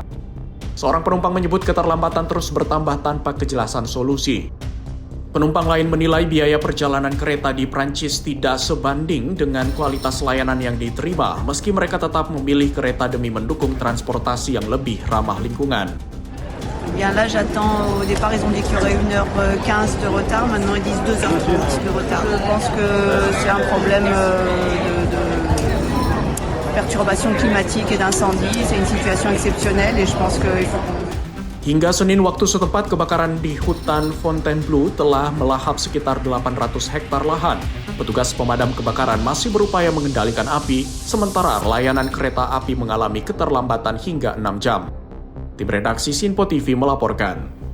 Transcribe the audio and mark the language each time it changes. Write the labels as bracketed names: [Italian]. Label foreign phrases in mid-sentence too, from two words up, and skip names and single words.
[Indonesian] Seorang penumpang menyebut keterlambatan terus bertambah tanpa kejelasan solusi. Penumpang lain menilai biaya perjalanan kereta di Prancis tidak sebanding dengan kualitas layanan yang diterima, meski mereka tetap memilih kereta demi mendukung transportasi yang lebih ramah lingkungan. [French] Bien là, j'attends. Au départ, ils ont dit qu'il y aurait 1h15 de retard. Maintenant, ils disent 2h30 de retard. Je pense que c'est un problème de perturbation climatique et d'incendie. C'est une situation exceptionnelle et je pense qu'il faut qu'on... [Indonesian] Hingga Senin waktu setempat, kebakaran di hutan Fontainebleau telah melahap sekitar 800 hektar lahan. Petugas pemadam kebakaran masih berupaya mengendalikan api, sementara layanan kereta api mengalami keterlambatan hingga 6 jam. Tim redaksi Sinpo TV melaporkan.